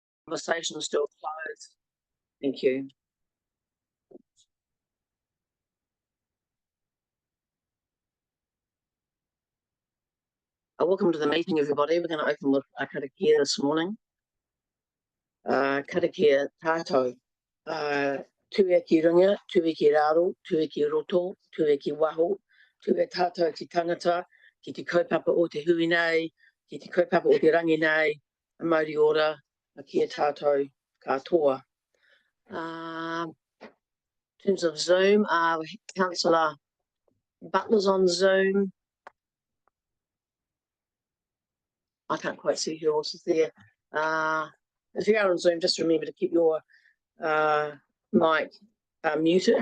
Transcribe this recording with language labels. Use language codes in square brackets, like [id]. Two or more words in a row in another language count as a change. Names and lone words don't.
[en] conversation is still closed. Thank you. Welcome to the meeting, everybody. We're going to open with a karakia this morning. [mi] Karakia tātou. Tue ki runga, tue ki raro, tue ki roto, tue ki waho, tue tātou ki tangata, ki te kaupapa o te hui nei, ki te kaupapa o te rangi nei, a mauri ora, a kia tātou katoa. [en] In terms of Zoom, Councillor Butler's on Zoom. I can't quite see who else is there. If you are on Zoom, just remember to keep your mic muted.